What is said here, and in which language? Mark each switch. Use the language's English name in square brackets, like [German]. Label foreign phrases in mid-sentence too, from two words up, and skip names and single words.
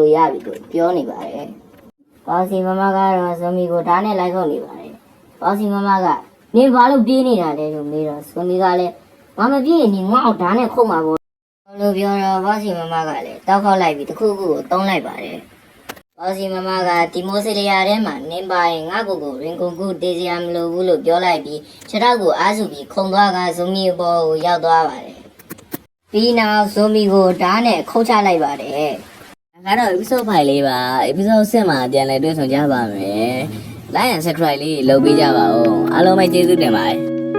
[Burmese] လို့ရပြီလို့ပြောနေပါတယ်။ပေါ့စီမမကတော့ဇွန်ဘီကိုဓာတ်နဲ့လိုက်ခုတ်နေပါတယ်။ပေါ့စီမမကနင်ဘာလို့ပြေးနေတာလဲလို့မေးတော့ဇွန်ဘီကလည်းငါမပြေးရင်နင်ငါ့ကိုဓာတ်နဲ့ခုတ်မှာပေါ့လို့ပြောတော့ပေါ့စီမမကလည်းတောက်ခေါက်လိုက်ပြီးတစ်ခုခုကိုတုံးလိုက်ပါတယ်။ပေါ့စီမမကဒီမိုစီလီယာထဲမှာနင်းပါရင်ငါ့ကိုရင်ကုန်ကူတေးစရာမလိုဘူးလို့ပြောလိုက်ပြီးခြေထောက်ကိုအားစုပြီးခုံသွားကဇွန်ဘီပေါ်ကိုရောက်သွားပါတယ်။ပြီးနောက်ဇွန်ဘီကိုဓာတ်နဲ့ခုတ်ချလိုက်ပါတယ် ။ဒါကတော့ episode 5လေးပါ episode 6မှာပြန်လည်တွေ့ဆုံကြပါမယ်။ [English] like and subscribe [Burmese] လေးလုပ်ပေးကြပါဦး။အားလုံးပဲကျေးဇူးတင်ပါတယ်။